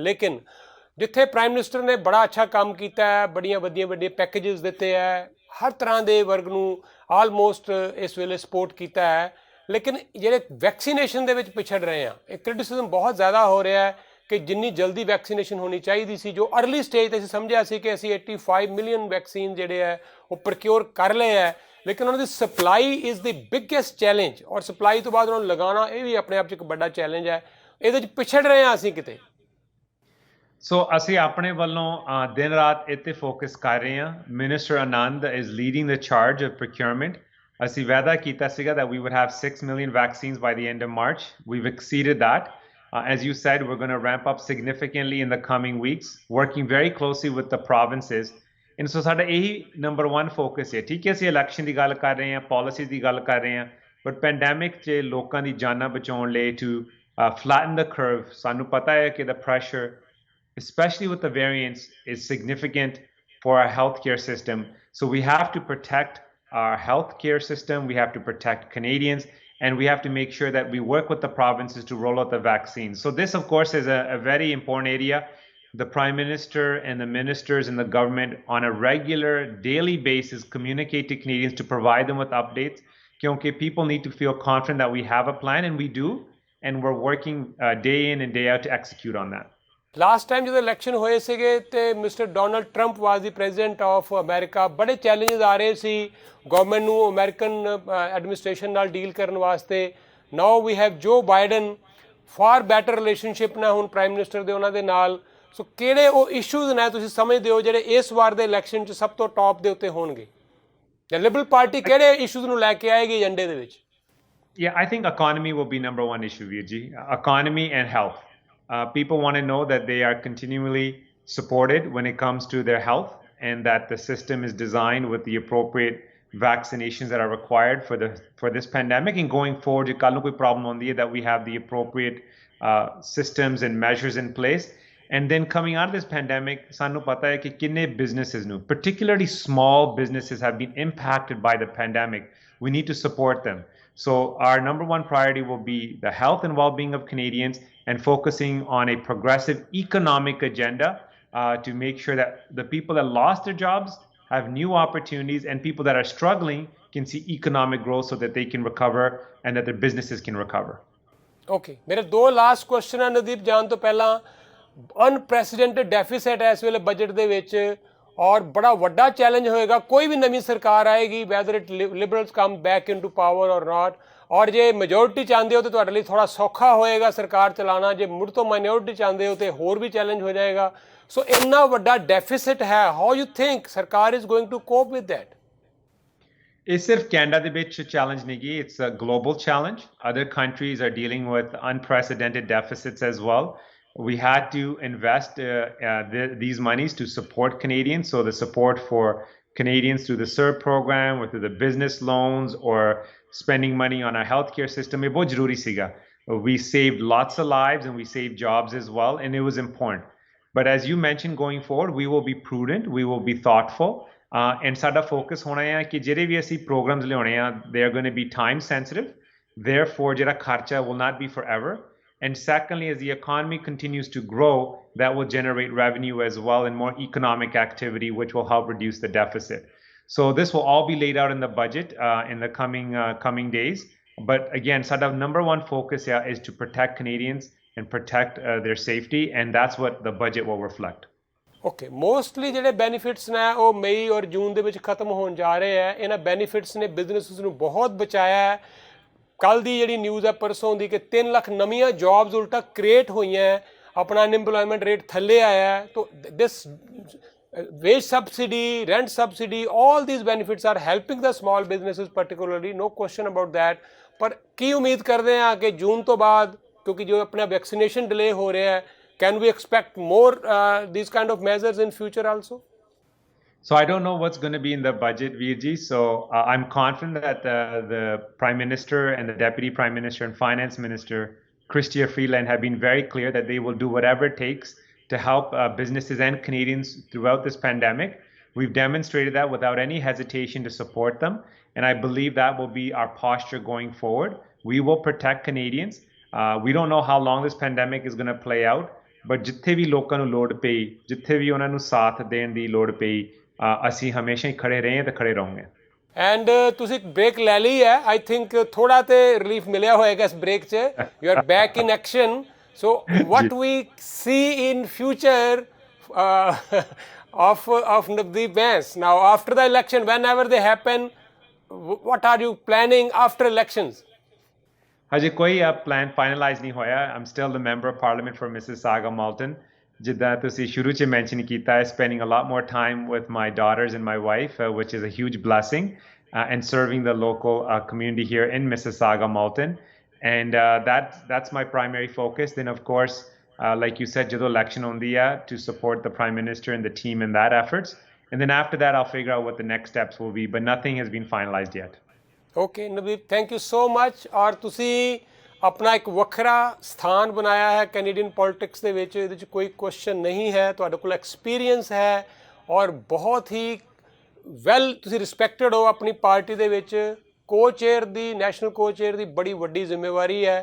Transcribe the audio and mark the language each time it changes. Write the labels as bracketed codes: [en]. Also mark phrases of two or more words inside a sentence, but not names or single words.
[pa] ਲੇਕਿਨ ਜਿੱਥੇ [en] prime minister [pa] ਨੇ ਬੜਾ ਅੱਛਾ ਕੰਮ ਕੀਤਾ ਹੈ, ਬੜੀਆਂ ਵੱਡੀਆਂ ਪੈਕੇਜਸ ਦਿੱਤੇ ਹੈ, ਹਰ ਤਰ੍ਹਾਂ ਦੇ ਵਰਗ ਨੂੰ ਆਲਮੋਸਟ ਇਸ ਵੇਲੇ ਸਪੋਰਟ ਕੀਤਾ ਹੈ, ਲੇਕਿਨ ਜਿਹੜੇ ਵੈਕਸੀਨੇਸ਼ਨ ਦੇ ਵਿੱਚ ਪਿਛੜ ਰਹੇ ਆ, ਇਹ ਕ੍ਰਿਟਿਸਿਜ਼ਮ ਬਹੁਤ ਜ਼ਿਆਦਾ ਹੋ ਰਿਹਾ ਹੈ ਕਿ ਜਿੰਨੀ ਜਲਦੀ ਵੈਕਸੀਨੇਸ਼ਨ ਹੋਣੀ ਚਾਹੀਦੀ ਸੀ, ਜੋ [en] early stage [pa] 'ਤੇ ਅਸੀਂ ਸਮਝਿਆ ਸੀ ਕਿ ਅਸੀਂ 85 [en] million vaccine [pa] ਜਿਹੜੇ ਹੈ ਉਹ ਪ੍ਰੋਕਿਓਰ ਕਰ ਲਏ ਹੈ, ਲੇਕਿਨ ਉਹਨਾਂ ਦੀ [en] supply is the biggest challenge, [pa] ਔਰ ਸਪਲਾਈ ਤੋਂ ਬਾਅਦ ਉਹਨਾਂ ਨੂੰ ਲਗਾਉਣਾ ਇਹ ਵੀ ਆਪਣੇ ਆਪ 'ਚ ਇੱਕ ਵੱਡਾ ਚੈਲੰਜ ਹੈ। ਇਹਦੇ 'ਚ ਪਿਛੜ ਰਹੇ ਹਾਂ ਅਸੀਂ ਕਿਤੇ। ਸੋ ਅਸੀਂ ਆਪਣੇ ਵੱਲੋਂ ਦਿਨ ਰਾਤ ਇੱਥੇ ਫੋਕਸ ਕਰ ਰਹੇ ਹਾਂ। [en] Minister Anand is leading the charge of procurement. [pa] ਅਸੀਂ ਵਾਅਦਾ ਕੀਤਾ ਸੀਗਾ [en] that we would have 6 million vaccines by the end of March. We've exceeded that. As you said, we're going to ramp up significantly in the coming weeks, working very closely with the provinces. And so [pa] ਸਾਡਾ ਇਹੀ [en] number 1 focus [pa] ਹੈ। ਠੀਕ ਹੈ, ਅਸੀਂ ਇਲੈਕਸ਼ਨ ਦੀ ਗੱਲ ਕਰ ਰਹੇ ਹਾਂ, ਪਾਲਿਸੀ ਦੀ ਗੱਲ ਕਰ ਰਹੇ ਹਾਂ, [en] but pandemic [pa] 'ਚ ਲੋਕਾਂ ਦੀ ਜਾਨਾਂ ਬਚਾਉਣ ਲਈ [en] to flatten the curve, [pa] ਸਾਨੂੰ ਪਤਾ ਹੈ ਕਿ [en] the pressure, especially with the variants, is significant for our healthcare system. So we have to protect our healthcare system, we have to protect Canadians, and we have to make sure that we work with the provinces to roll out the vaccines. So this, of course, is a very important area. The Prime Minister and the ministers in the government on a regular, daily basis communicate to Canadians to provide them with updates, because people need to feel confident that we have a plan, and we do, and we're working day in and day out to execute on that. last time [pa] ਜਦੋਂ ਇਲੈਕਸ਼ਨ ਹੋਏ ਸੀਗੇ ਤੇ [en] Mister Donald Trump was the President of America, [pa] ਬੜੇ ਚੈਲੰਜਸ ਆ ਰਹੇ ਸੀ ਗਵਰਨਮੈਂਟ ਨੂੰ [en] American administration [pa] ਨਾਲ ਡੀਲ ਕਰਨ ਵਾਸਤੇ। [en] Now we have Joe Biden, for better relationship [pa] ਨੇ ਹੁਣ [en] Prime Minister [pa] ਦੇ ਉਹਨਾਂ ਦੇ ਨਾਲ। ਸੋ ਕਿਹੜੇ ਉਹ ਇਸ਼ੂਜ਼ ਨੇ ਤੁਸੀਂ ਸਮਝਦੇ ਹੋ ਜਿਹੜੇ ਇਸ ਵਾਰ ਦੇ ਇਲੈਕਸ਼ਨ 'ਚ ਸਭ ਤੋਂ ਟੌਪ ਦੇ ਉੱਤੇ ਹੋਣਗੇ, ਜਾਂ ਲਿਬਰਲ ਪਾਰਟੀ ਕਿਹੜੇ ਇਸ਼ੂਜ਼ ਨੂੰ ਲੈ ਕੇ ਆਏਗੀ ਏਜੰਡੇ ਦੇ ਵਿੱਚ? [en] Yeah, I think economy will be number 1 issue, Virji. Economy and health. People want to know that they are continually supported when it comes to their health, and that the system is designed with the appropriate vaccinations that are required for this pandemic. And going forward, if [pa] ਕੱਲ੍ਹ ਨੂੰ ਕੋਈ problem ਹੁੰਦੀ ਹੈ, [en] that we have the appropriate systems and measures in place. And then coming out of this pandemic, [pa] ਸਾਨੂੰ ਪਤਾ ਹੈ ਕਿ ਕਿੰਨੇ businesses ਨੂੰ, [en] particularly small businesses, have been impacted by the pandemic. We need to support them. So our number one priority will be the health and well-being of Canadians and focusing on a progressive economic agenda to make sure that the people that lost their jobs have new opportunities and people that are struggling can see economic growth so that they can recover and that their businesses can recover. [pa] ਓਕੇ, ਮੇਰੇ ਦੋ [en] last question [pa] ਆ ਨਵਦੀਪ ਜਾਣ ਤੋਂ ਪਹਿਲਾਂ। [en] unprecedented deficit [pa] ਹੈ ਇਸ ਵੇਲੇ ਬਜਟ ਦੇ ਵਿੱਚ, ਔਰ ਬੜਾ ਵੱਡਾ ਚੈਲੰਜ ਹੋਏਗਾ ਕੋਈ ਵੀ ਨਵੀਂ ਸਰਕਾਰ ਆਏਗੀ, [en] whether it Liberals come back into power or not. [pa] ਔਰ ਜੇ ਮੈਜੋਰਿਟੀ ਚਾਹੁੰਦੇ ਹੋ ਤਾਂ ਤੁਹਾਡੇ ਲਈ ਥੋੜਾ ਸੌਖਾ ਹੋਏਗਾ ਸਰਕਾਰ ਚਲਾਉਣਾ, ਜੇ ਮੁੜ ਤੋਂ ਮਾਈਨੋਰਿਟੀ ਚਾਹੁੰਦੇ ਹੋ ਤਾਂ ਹੋਰ ਵੀ ਚੈਲੰਜ ਹੋ ਜਾਏਗਾ। ਸੋ ਇੰਨਾ ਵੱਡਾ ਡੈਫੀਸਿਟ ਹੈ, [en] how you think ਸਰਕਾਰ is going to cope with that? [pa] It's ਸਿਰਫ ਕੈਨੇਡਾ ਦੇ ਵਿੱਚ challenge ਨਹੀਂ ਗੀ, [en] it's a global challenge. Other countries are dealing with unprecedented deficits as well. We had to invest these monies to support Canadians. So the support for Canadians through the SERP program or through the business loans or spending money on our healthcare system, [pa] ਇਹ ਬਹੁਤ ਜ਼ਰੂਰੀ ਸੀਗਾ. [en] We saved lots of lives and we saved jobs as well, and it was important. But as you mentioned, going forward, we will be prudent, we will be thoughtful. [pa] And ਸਾਡਾ focus ਹੋਣਾ ਹੈ ਕਿ ਜਿਹੜੇ ਵੀ ਅਸੀਂ programs ਲਿਆਉਣੇ ਆ, [en] they are going to be time sensitive. Therefore, [pa] ਜਿਹੜਾ ਖਰਚਾ [en] will not be forever. And secondly, as the economy continues to grow, that will generate revenue as well and more economic activity, which will help reduce the deficit. So this will all be laid out in the budget in the coming days. But again, ਸਾਡਾ number one focus here is to protect Canadians and protect their safety, and that's what the budget will reflect. [pa] ਓਕੇ, ਮੋਸਟਲੀ ਜਿਹੜੇ ਬੈਨੀਫਿਟਸ ਨੇ ਉਹ ਮਈ ਔਰ ਜੂਨ ਦੇ ਵਿੱਚ ਖਤਮ ਹੋਣ ਜਾ ਰਹੇ ਹੈ। ਇਹਨਾਂ ਬੈਨੀਫਿਟਸ ਨੇ ਬਿਜ਼ਨਸਿਸ ਨੂੰ ਬਹੁਤ ਬਚਾਇਆ ਹੈ। ਕੱਲ੍ਹ ਦੀ ਜਿਹੜੀ ਨਿਊਜ਼ ਹੈ ਪਰਸੋਂ ਦੀ ਕਿ 3 ਲੱਖ ਨਵੀਆਂ ਜੌਬਸ ਉਲਟਾ ਕ੍ਰੀਏਟ ਹੋਈਆਂ ਹੈ, ਆਪਣਾ [en] unemployment rate [pa] ਥੱਲੇ ਆਇਆ ਹੈ। [en] ਤੋ ਦਿਸ wage subsidy, rent subsidy, all these benefits are helping the small businesses particularly, no question about that. [pa] ਪਰ ਕੀ ਉਮੀਦ ਕਰਦੇ ਹਾਂ ਕਿ ਜੂਨ ਤੋਂ ਬਾਅਦ, ਕਿਉਂਕਿ ਜੋ ਆਪਣਾ ਵੈਕਸੀਨੇਸ਼ਨ ਡਿਲੇ ਹੋ ਰਿਹਾ ਹੈ, [en] can we expect more these kind of measures in future also? So I don't know what's going to be in the budget, Veerji. So I'm confident that the Prime Minister and the Deputy Prime Minister and Finance Minister, Chrystia Freeland, have been very clear that they will do whatever it takes to help businesses and Canadians throughout this pandemic. We've demonstrated that without any hesitation to support them. And I believe that will be our posture going forward. We will protect Canadians. We don't know how long this pandemic is going to play out. [pa] But ਜਿੱਥੇ ਵੀ ਲੋਕਾਂ ਨੂੰ ਲੋੜ ਪਈ, ਜਿੱਥੇ ਵੀ ਉਹਨਾਂ ਨੂੰ ਸਾਥ ਦੇਣ ਦੀ ਲੋੜ ਪਈ, ਅਸੀਂ ਹਮੇਸ਼ਾ ਹੀ ਖੜੇ ਰਹੇ ਤੇ ਖੜੇ ਰਹੋਗੇ। ਐਂਡ ਤੁਸੀਂ ਬ੍ਰੇਕ ਲੈ ਲਈ ਹੈ, [en] I think [pa] ਥੋੜਾ ਤੇ ਰਿਲੀਫ ਮਿਲਿਆ ਹੋਏਗਾ ਇਸ ਬ੍ਰੇਕ 'ਚ। [en] You are back in action. So what we see in future of Navdeep Bains now after the election, whenever they happen, what are you planning after elections? [pa] ਹਜੇ ਕੋਈ plan finalize ਨਹੀਂ ਹੋਇਆ. [en] I'm still the member of parliament for Mississauga Malton. [pa] ਜਿੱਦਾਂ ਤੁਸੀਂ ਸ਼ੁਰੂ 'ਚ mention ਕੀਤਾ ਹੈ, [en] spending a lot more time with my daughters and my wife, which is a huge blessing, and serving the local community here in Mississauga Malton. And that's my primary focus. Then of course, like you said, [pa] ਜਦੋਂ election ਹੁੰਦੀ ਹੈ, [en] to support the Prime Minister and the team in that efforts. And then after that, I'll figure out what the next steps will be, but nothing has been finalized yet. OK Navdeep, thank you so much. [pa] ਔਰ ਤੁਸੀਂ ਆਪਣਾ ਇੱਕ ਵੱਖਰਾ ਸਥਾਨ ਬਣਾਇਆ ਹੈ [en] Canadian politics [pa] ਦੇ ਵਿੱਚ, ਇਹਦੇ 'ਚ ਕੋਈ ਕੁਐਸਚਨ ਨਹੀਂ ਹੈ। ਤੁਹਾਡੇ ਕੋਲ ਐਕਸਪੀਰੀਅੰਸ ਹੈ ਔਰ ਬਹੁਤ ਹੀ ਵੈਲ ਤੁਸੀਂ ਰਿਸਪੈਕਟਡ ਹੋ ਆਪਣੀ ਪਾਰਟੀ ਦੇ ਵਿੱਚ। ਕੋ-ਚੇਅਰ ਦੀ, [en] national co-chair [pa] ਦੀ ਬੜੀ ਵੱਡੀ ਜ਼ਿੰਮੇਵਾਰੀ ਹੈ।